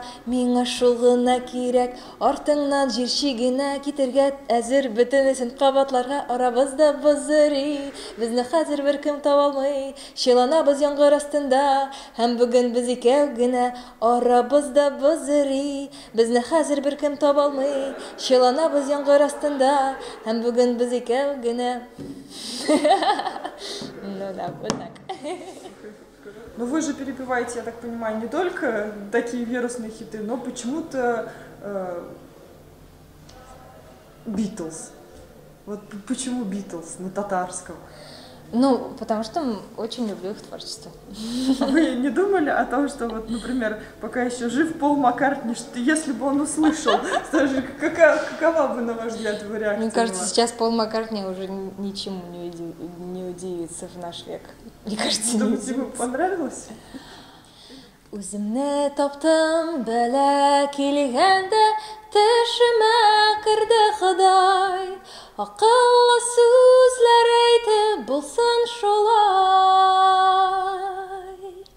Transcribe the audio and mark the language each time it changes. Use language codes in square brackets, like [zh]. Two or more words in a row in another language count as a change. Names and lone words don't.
[tt] Миңа шул гына кирәк, артыңнан җир чигенә китергә әзер бөтенесен кабатларга арабызда бозырый. Безне хәзер беркем таба алмый, чыланабыз яңгыр астында, һәм бүген без икәү генә арабызда бозырый. Безне хәзер беркем таба алмый, чыланабыз яңгыр астында, һәм бүген без икәү генә. [ru] Ну да, вот так. Но вы же перепеваете, я так понимаю, не только такие вирусные хиты, но почему-то Битлз. Вот почему Битлз на татарском? Ну, потому что очень люблю их творчество. А вы не думали о том, что вот, например, пока еще жив Пол Маккартни, что если бы он услышал, какова бы, на ваш взгляд, его реакция? Мне кажется, сейчас Пол Маккартни уже ничему не удивится в наш век. Мне кажется, не Думаете, ему удивится. понравилось? [tt] Үземне таптым бәла килгәндә, төшемә керде Ходай. Акыллы сүзләр әйтеп булсын шулай.